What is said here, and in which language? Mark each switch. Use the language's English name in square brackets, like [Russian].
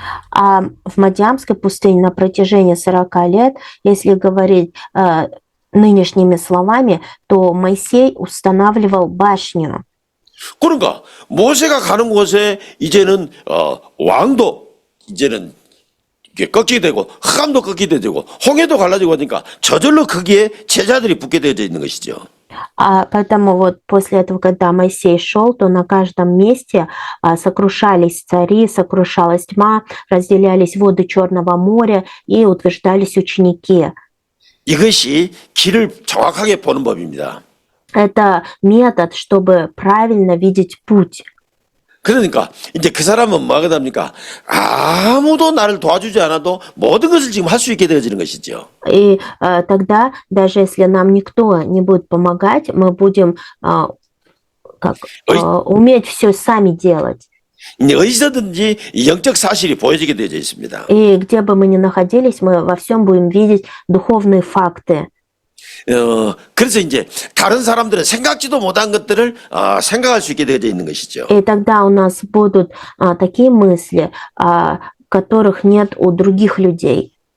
[Russian] А в Мадьямской пустыне на протяжении 40 лет, если говорить нынешними словами, то Моисей устанавливал башню. [Korean] 그러니까 모세가 가는 곳에 이제는 왕도 이제는 이게 꺾이게 되고 흑암도 꺾이게 되고 홍해도 갈라지고 하니까 저절로 거기에 제자들이 붙게 되어져 있는 것이죠. [Russian] Поэтому вот после этого, когда Моисей шел, то на каждом месте сокрушались цари, сокрушалась тьма, разделялись воды Черного моря и утверждались ученики. [Korean] 이것이 길을 정확하게 보는 법입니다. [Russian] Это метод, чтобы правильно видеть путь. [Korean] 그러니까 이제 그 사람은 뭐가 됩니까? 아무도 나를 도와주지 않아도 모든 것을 지금 할 수 있게 되어지는 것이죠. [Russian] И тогда, даже если нам никто не будет помогать, мы будем как, Ой. уметь все сами делать. [Korean] 이제 어디서든지 이 영적 사실이 보여지게 되어 있습니다. [Russian] И где бы мы ни находились, мы во всем будем видеть духовные факты. [Korean] 그래서 이제 다른 사람들은 생각지도 못한 것들을 생각할 수 있게 되어져 있는 것이죠. [Russian] И тогда у нас будут такие мысли, которых нет у других людей.